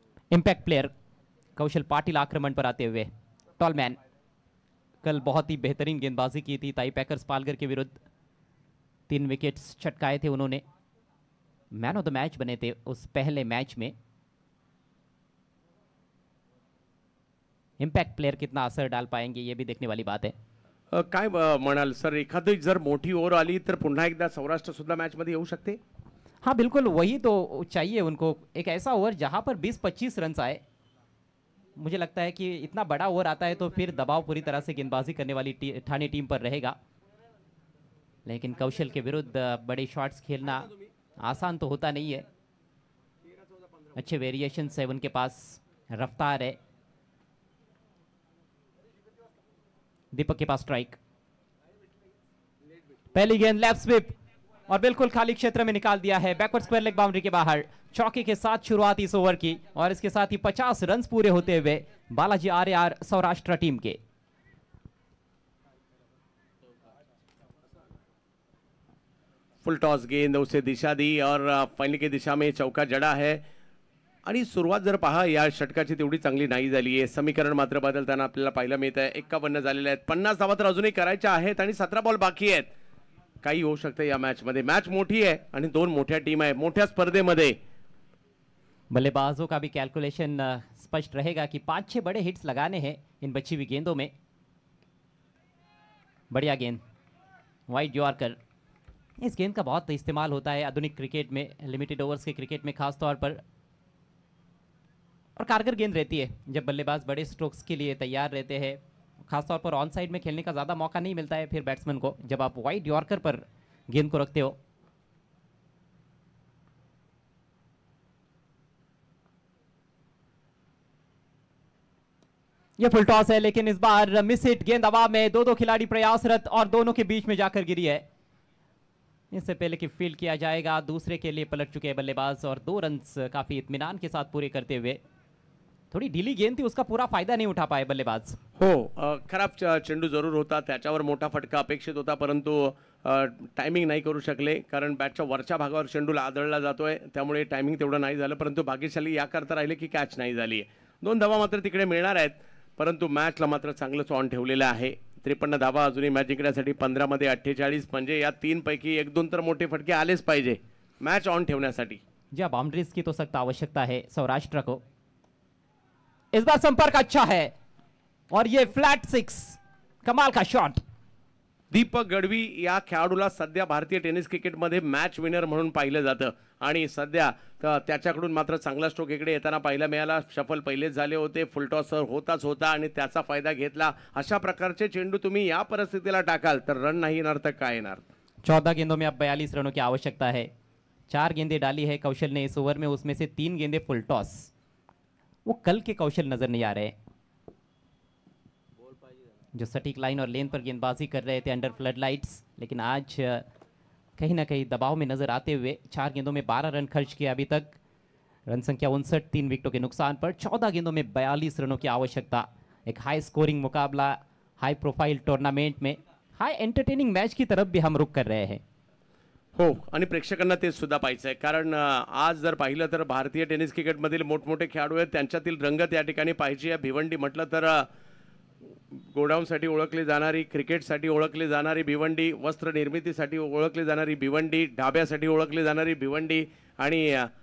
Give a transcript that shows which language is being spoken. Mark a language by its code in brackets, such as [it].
[hi] Impact player कौशल पाटिल आक्रमण पर आते हुए। टॉलमैन कल बहुत ही बेहतरीन गेंदबाजी की थी ताई पैकर्स पालघर के विरुद्ध। 3 विकेट्स चटकाए थे उन्होंने। मैन ऑफ द मैच बने थे उस पहले मैच में। इम्पॅक्ट प्लेयर कितना असर डाल पाएंगे ये भी देखने वाली बात है। [mr] काय म्हणाल सर, एखादी जर मोठी ओव्हर आली तर पुन्हा एकदा सौराष्ट्र सुद्धा मॅच मध्ये येऊ शकते? [hi] हाँ बिल्कुल, वही तो चाहिए उनको। एक ऐसा ओवर जहां पर 20-25 रन आए। मुझे लगता है कि इतना बड़ा ओवर आता है तो फिर दबाव पूरी तरह से गेंदबाजी करने वाली ठाणे टीम पर रहेगा। लेकिन कौशल के विरुद्ध बड़े शॉट्स खेलना आसान तो होता नहीं है। अच्छे वेरिएशन है उनके पास, रफ्तार है। दीपक के पास स्ट्राइक। पहली गेंद लेफ्ट स्विप और बिल्कुल खाली क्षेत्र में निकाल दिया है, बैकवर्ड स्क्वायर लेग बाउंड्री के बाहर। चौके के साथ शुरुआत इस ओवर की और इसके साथ ही 50 रन पूरे होते हुए बालाजी आर्यार सौराष्ट्र टीम के। फुल टॉस गेंद उसे दिशा दी और फायनल की दिशा में चौका जडा है। [mr] आणि सुरुवात जर पहा या षटकाची तेवढी चांगली नाही झाली आहे। समीकरण मात्र बदलताना आपल्याला पाहायला मिळत आहे। 51 झालेले आहेत, 50 धावा तर अजूनही करायच्या आहेत आणि 17 बॉल बाकी आहेत। काही होऊ शकतं या मॅच मध्ये। मॅच मोठी आहे आणि 2 मोठ्या टीम आहे मोठ्या स्पर्धेमध्ये। [hi] बल्लेबाजों का भी कैलकुलेशन स्पष्ट रहेगा कि 5-6 बड़े हिट्स लगाने हैं इन बची हुई गेंदों में। बढ़िया गेंद, वाइड यॉर्कर। इस गेंद का बहुत इस्तेमाल होता है आधुनिक क्रिकेट में, लिमिटेड ओवर्स के क्रिकेट में खास तौर पर, और कारगर गेंद रहती है जब बल्लेबाज बड़े स्ट्रोक्स के लिए तैयार रहते हैं। खासतौर पर ऑन साइड में खेलने का ज़्यादा मौका नहीं मिलता है फिर बैट्समैन को जब आप वाइड यॉर्कर पर गेंद को रखते हो। यह फुल टॉस है लेकिन इस बार मिस हिट। गेंद हवा में, 2 खिलाड़ी प्रयासरत और दोनों के बीच में जाकर गिरी है। इससे पहले कि फील्ड किया जाएगा, दूसरे के लिए पलट चुके हैं बल्लेबाज और 2 रन काफी इत्मीनान के साथ पूरे करते हुए। थोड़ी ढीली गेंद थी, उसका पूरा फायदा नहीं उठा पाए बल्लेबाज। [mr] हो, खराब चेंडू जरूर होता, त्याच्यावर मोठा फटका अपेक्षित होता, परंतु टायमिंग नाही करू शकले कारण बॅटच्या वरच्या भागावर चेंडूला आदळला जातोय, त्यामुळे टायमिंग तेवढं नाही झालं। परंतु भाग्यशाली याकरता राहिले की कॅच नाही झाली। 2 धावा मात्र तिकडे मिळणार आहेत, परंतु मॅचला मात्र चांगलंच ऑन ठेवलेलं आहे। 53 धावा अजूनही मॅच जिंकण्यासाठी 15 मध्ये 48, म्हणजे या 3 पैकी 1-2 तर मोठे फटके आलेच पाहिजे मॅच ऑन ठेवण्यासाठी। [hi] जी बाउंड्रीज की तो सख्त आवश्यकता है सौराष्ट्र को। इस बार संपर्क अच्छा है और ये फ्लैट 6, कमाल का शॉट। [mr] दीपक गढ़वी या खेळाडूला सध्या भारतीय टेनिस क्रिकेटमध्ये मॅच विनर म्हणून पाहिलं जातं आणि सध्या त्याच्याकडून मात्र चांगला स्ट्रोक इकडे येताना पाहायला मिळाला। शफल पहिलेच झाले होते, फुल टॉस होताच होता आणि त्याचा फायदा घेतला। अशा प्रकारचे चेंडू तुम्ही या परिस्थितीला टाकाल तर रन नाही येणार तर काय येणार। [hi] 14 गेंदों में अब 42 रनों की आवश्यकता है। 4 गेंदें डाली है कौशल ने इस ओवर में, उसमें से 3 गेंदें फुल टॉस। वो कल के कौशल नजर नहीं आ रहे। जो सटीक लाइन और लेन पर गेंदबाजी कर रहे थे अंडर फ्लड लाइट्स, लेकिन आज कहीं ना कहीं दबाव में नजर आते हुए 4 गेंदों में 12 रन खर्च किए अभी तक। रन संख्या 59, 3 विकेटों के नुकसान पर 14 गेंदों में 42 रनों की आवश्यकता। एक हाई स्कोरिंग मुकाबला, हाई प्रोफाइल टूर्नामेंट में हाई एंटरटेनिंग मैच की तरफ भी हम रुख कर रहे हैं। [mr] हो, आणि प्रेक्षकांना ते सुद्धा पाहायचं आहे, कारण आज जर पाहिलं तर भारतीय टेनिस क्रिकेटमधील मोठमोठे खेळाडू आहेत, त्यांच्यातील रंगत या ठिकाणी पाहिजे आहे। भिवंडी म्हटलं तर गोडाऊनसाठी ओळखली जाणारी, क्रिकेटसाठी ओळखली जाणारी भिवंडी, वस्त्र निर्मितीसाठी ओळखली जाणारी भिवंडी, ढाब्यासाठी ओळखली जाणारी भिवंडी आणि